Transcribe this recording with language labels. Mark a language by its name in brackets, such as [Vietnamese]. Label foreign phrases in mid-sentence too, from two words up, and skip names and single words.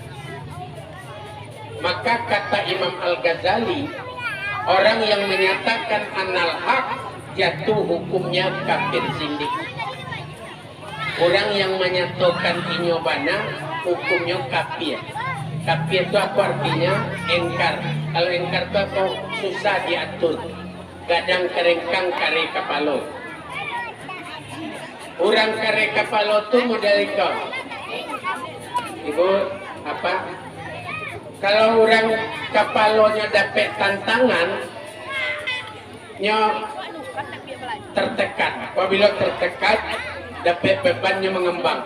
[Indonesian] Maka kata Imam Al-Ghazali, orang yang menyatakan [Arabic] anal haq [Indonesian] jatuh hukumnya kafir zindik. Orang yang menyatakan inyobana hukumnya kafir. Kafir itu apa artinya? Engkar. Kalau engkar itu apa? Susah diatur. [Minangkabau] Gadang kerengkang kare kapalo. Orang kare kapalo itu model itu. [Indonesian] Ibu apa? Kalau orang kapalonya dapat tantangan, nya tertekan. Apabila tertekan, dapat bebannya mengembang.